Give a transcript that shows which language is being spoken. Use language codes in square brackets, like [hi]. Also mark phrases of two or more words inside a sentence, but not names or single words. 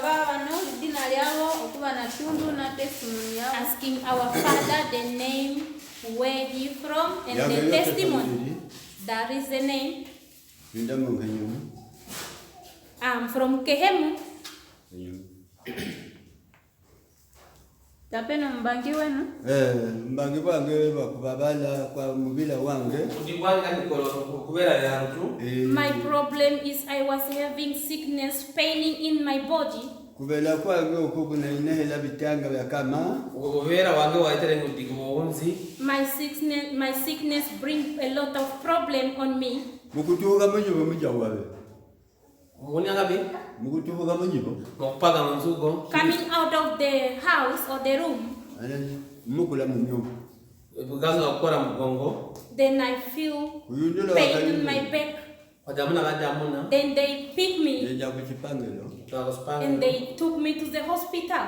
[en] Asking our Father the name where he from, and the testimony. That is the name. I'm from Kehemu. [lue] Tapeno mbangi wenu? Mbangi wange bakubabala kwa mubila wange. [en] My problem is I was having sickness, paining in my body. [lue] Kubela kwange okubuna inehela bitanga bya kama. [en] My sickness bring a lot of problem on me. [lue] Mukutuga munyibo mujawabe. [en] Coming out of the house or the room, then I feel pain in my back. Then they pick me and they took me to the hospital.